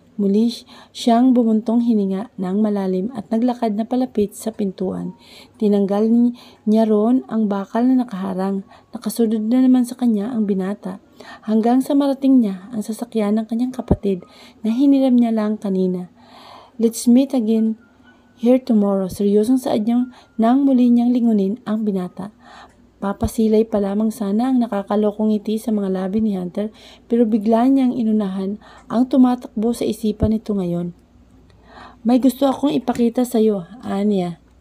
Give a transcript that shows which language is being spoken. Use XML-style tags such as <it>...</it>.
<tl>Muli siyang bumuntong hininga ng malalim at naglakad na palapit sa pintuan. Tinanggal niya roon ang bakal na nakaharang. Nakasunod na naman sa kanya ang binata. Hanggang sa marating niya ang sasakyan ng kanyang kapatid na hiniram niya lang kanina.</tl> <en>Let's meet again here tomorrow.</en> <tl>Seryosong saad niya nang muli niyang lingunin ang binata. Papasilay pa lamang sana ang nakakalokong ngiti sa mga labi ni Hunter pero bigla niyang inunahan ang tumatakbo sa isipan nito ngayon. May gusto akong ipakita sa iyo, Anya.</tl>